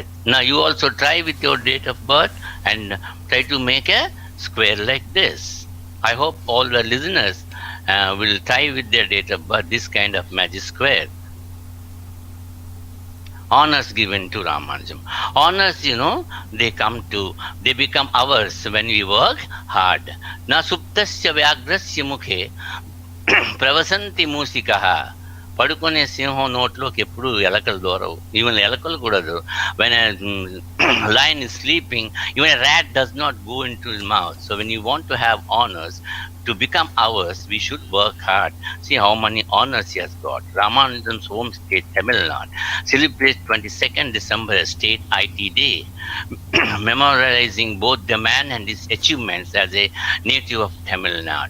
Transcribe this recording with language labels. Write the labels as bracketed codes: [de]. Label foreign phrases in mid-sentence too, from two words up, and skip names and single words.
[en] Now you also try with your date of birth and try to make a square like this. I hope all the listeners will try with their date of birth this kind of magic square. Honors given to Ramanujan. Honors, they become ours when we work hard. [sa] न सुप्तस्य व्याघ्रस्य मुखे प्रवसन्ति मूसिक [te] పడుకునే సింహం నోట్లోకి ఎప్పుడు ఎలకలు దూరవు. ఈవెన్ ఎలకలు కూడా [en] when a lion is sleeping, even a rat does not go into his mouth. So when you want to have honors to become ours, we should work hard. See how many honors he has got. Ramanujan's home state, Tamil Nadu, celebrates 22nd December as State IT Day, memorializing both the man and his achievements as a native of Tamil Nadu.